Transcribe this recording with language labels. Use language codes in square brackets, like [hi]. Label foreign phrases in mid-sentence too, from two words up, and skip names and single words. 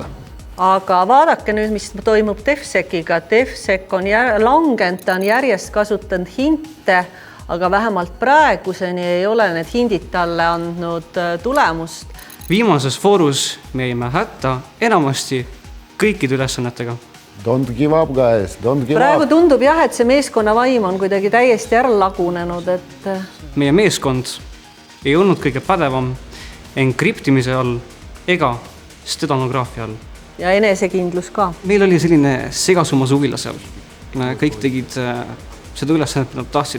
[et] Aga vaadake nüüd, mis toimub DevSeciga. DevSec on langenud, ta on järjest kasutanud hinte, aga vähemalt praeguseni ei ole need hindid talle andnud tulemust. Viimases foorus me jäime hätta enamasti kõikide ülesannetega. [en] Don't give up, guys, don't give [et] praegu [en] up. [et] tundub jah, et see meeskonna vaim on kuidagi täiesti ära lagunenud, et meie meeskond ei olnud kõige pädevam enkriptimise all ega stenograafia all. Ja enesekindlus ka. Meil oli selline segasumma suvila seal. Kõik tegid seda ülesannet, mida nad tahtsid.